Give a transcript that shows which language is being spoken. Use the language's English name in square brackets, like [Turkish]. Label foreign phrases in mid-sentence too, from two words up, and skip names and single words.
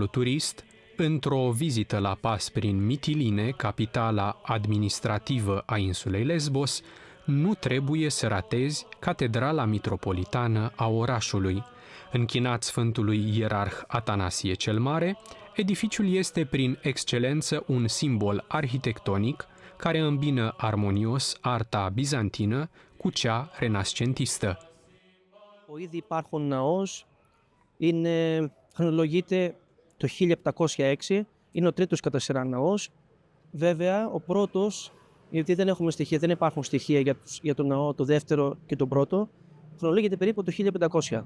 [Romanian] turist, într-o vizită la pas prin Mitiline, capitala administrativă a insulei Lesbos, nu trebuie să ratezi catedrala mitropolitană a orașului. Închinat Sfântului Ierarh Atanasie cel Mare, edificiul este prin excelență un simbol arhitectonic care îmbină armonios arta bizantină cu cea renascentistă. [Greek] Ήδη υπάρχουν ναός, χρονολογείται το 1706, είναι ο τρίτος κατά σειρά ναός. Βέβαια, ο πρώτος, γιατί δεν έχουμε στοιχεία, δεν υπάρχουν στοιχεία για τον ναό, το δεύτερο και τον πρώτο, χρονολογείται περίπου το 1500.